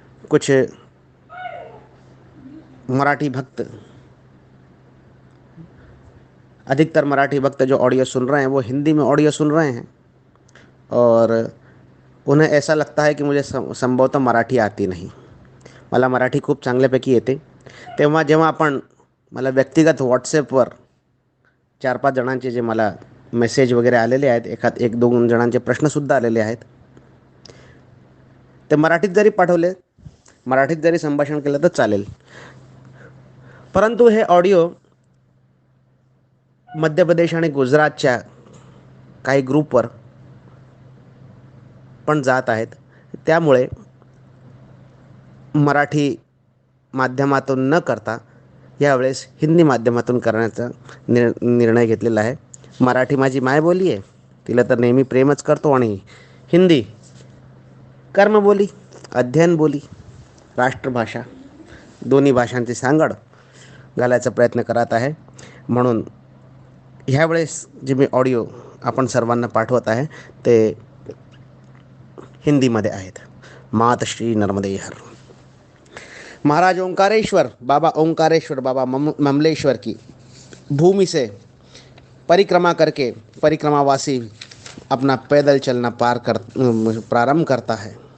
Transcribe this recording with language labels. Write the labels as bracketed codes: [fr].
[hi] कुछ मराठी भक्त, अधिकतर मराठी भक्त जो ऑडियो सुन रहे हैं वो हिंदी में ऑडियो सुन रहे हैं, और उन्हें ऐसा लगता है की मुझे संभवतः मराठी आती नाही. [mr] मला मराठी खूप चांगल्यापैकी येते. तेव्हा जेव्हा आपण मला व्यक्तिगत व्हॉट्सॲपवर 4-5 जणांचे जे मला मेसेज वगैरे आलेले आहेत, एखाद 1-2 जणांचे प्रश्नसुद्धा आलेले आहेत, ते मराठीत जरी पाठवले, मराठीत जरी संभाषण केलं तर चालेल. परंतु हे ऑडिओ मध्य प्रदेश आणि गुजरातच्या काही ग्रुपवर पण जात आहेत. त्यामुळे मराठी माध्यमातून न करता यावेळेस हिंदी माध्यमातून करण्याचा निर्णय घेतलेला आहे. मराठी माझी मायबोली आहे, तिला तर नेहमी प्रेमच करतो, आणि हिंदी कर्मबोली, अध्ययन बोली, राष्ट्रभाषा, दोन्ही भाषांची सांगड घालायचा प्रयत्न करत आहे. म्हणून ह्यावेळेस जे मी ऑडिओ आपण सर्वांना पाठवत आहे ते हिंदीमध्ये आहेत. मात श्री नर्मदे हर। [hi] महाराज ओंकारेश्वर बाबा ममलेश्वर की भूमि से परिक्रमा करके परिक्रमावासी अपना पैदल चलना प्रारंभ करता है।